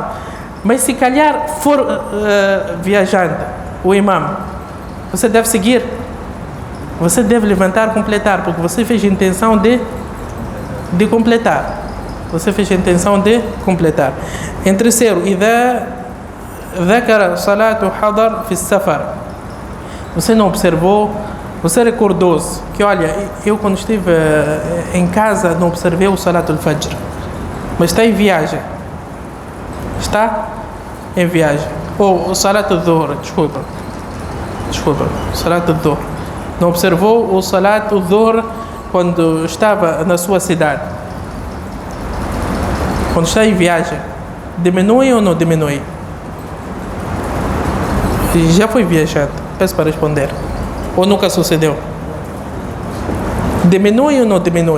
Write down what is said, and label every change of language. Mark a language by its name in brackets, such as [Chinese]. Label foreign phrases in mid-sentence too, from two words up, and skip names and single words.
[Portuguese] Mas se calhar for viajante, o imam, você deve seguir. Você deve levantar, completar, porque você fez intenção de completar. Em terceiro, [Arabic] إذا ذكر صلاة حضر في السفر. [Portuguese] Você não observou, você recordou-se que, olha, eu quando estive em casa não observei o [Arabic] صلاة الفجر, [Portuguese] mas está em viagem. Ou o [Arabic] صلاة الظهر, [Portuguese] desculpa, [Arabic] صلاة الظهر. [Portuguese] Não observou o [Arabic] صلاة الظهر [Portuguese] quando estava na sua cidade. Quando está em viagem, diminui ou não diminui? Já foi viajante, peço para responder. Ou nunca sucedeu? Diminui ou não diminui?